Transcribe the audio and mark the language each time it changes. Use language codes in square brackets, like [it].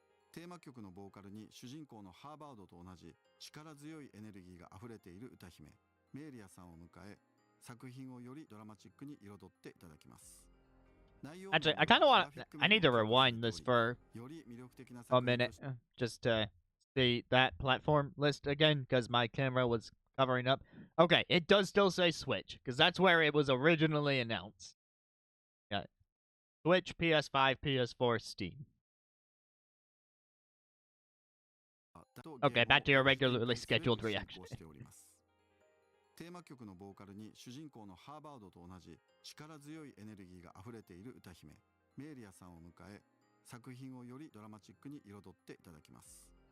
[ja] テーマ曲のボーカルに主人公のハーバードと同じ力強いエネルギーが溢れている歌姫メーリアさんを迎え作品をよりドラマチックに彩っていただきます。 [en] Actually, I kind of want I need to rewind this for a minute just to see that platform list again because my camera was covering up. Okay, it does still say Switch because that's where it was originally announced. Yeah. Switch, PS5, PS4, Steam. Okay, back to your regularly scheduled reaction. [ja] テーマ曲のボーカルに主人公のハーバードと同じ力強いエネルギーが溢れている歌姫メーリアさんを迎え作品をよりドラマチックに彩っていただきます。